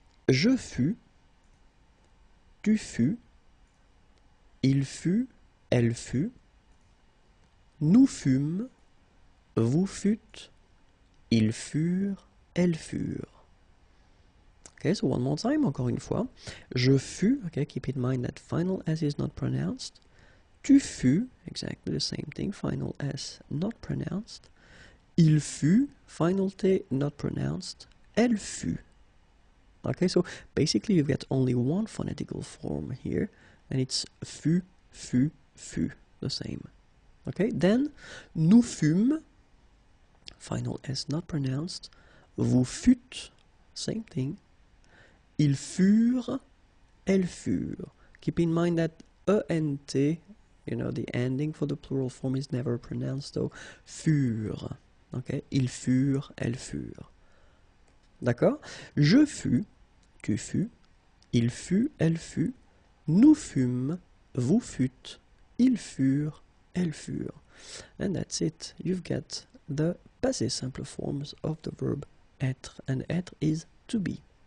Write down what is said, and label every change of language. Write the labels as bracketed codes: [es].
[fr] Je fus, tu fus, il fut, elle fut, nous fûmes, vous fûtes, ils furent, elles furent. [en] Okay, so one more time, [fr] encore une fois. Je fus, [en] okay, keep in mind that final S is not pronounced. [fr] Tu fus, [en] exactly the same thing, final S not pronounced. [fr] Il fut, [en] final T not pronounced. [fr] Elle fut. [en] Okay, so basically you get only one phonetical form here, and it's fut, fut, fut, the same. Okay, then [fr] nous fûmes, [en] final S not pronounced. [fr] Vous fûtes, [en] same thing. [fr] Ils furent, elles furent. [en] Keep in mind that ENT, you know, the ending for the plural form is never pronounced, so furent. [fr] Okay, ils furent, elles furent. D'accord? Je fus, tu fus, il fut, elle fut, nous fûmes, vous fûtes, ils furent, elles furent. [en] And that's it. You've got the passé simple forms of the verb être, and être is to be.